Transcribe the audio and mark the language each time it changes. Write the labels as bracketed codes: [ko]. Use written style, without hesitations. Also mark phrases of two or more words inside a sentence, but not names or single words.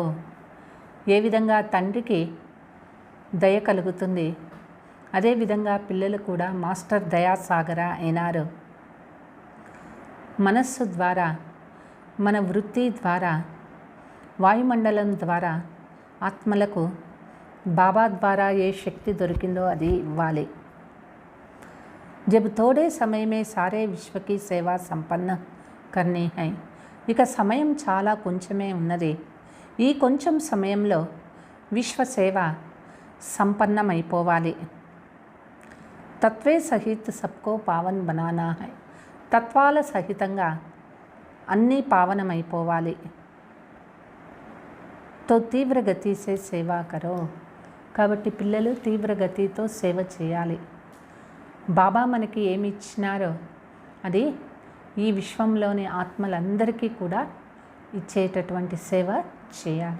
[te] ఏ విధంగా తండ్రికి దయ కలుగుతుంది, అదేవిధంగా పిల్లలు కూడా మాస్టర్ దయాసాగర అయినారు. మనస్సు ద్వారా, మన వృత్తి ద్వారా, వాయుమండలం ద్వారా ఆత్మలకు బాబా ద్వారా ఏ శక్తి దొరికిందో అది ఇవ్వాలి. [hi] जब थोड़े समय में सारे विश्व की सेवा संपन्न करनी है. [te] ఇక సమయం చాలా కొంచెమే ఉన్నది. ఈ కొంచెం సమయంలో విశ్వ సేవ సంపన్నమైపోవాలి. [hi] तत्वे सहित सबको पावन बनाना है. [te] తత్వాల సహితంగా అన్నీ పావనమైపోవాలి. [hi] तो तीव्रगति से सेवा करो. [te] కాబట్టి పిల్లలు తీవ్రగతితో సేవ చేయాలి. బాబా మనకి ఏమి ఇచ్చినారో అది ఈ విశ్వంలోని ఆత్మలందరికీ కూడా ఇచ్చేటటువంటి సేవ చేయాలి.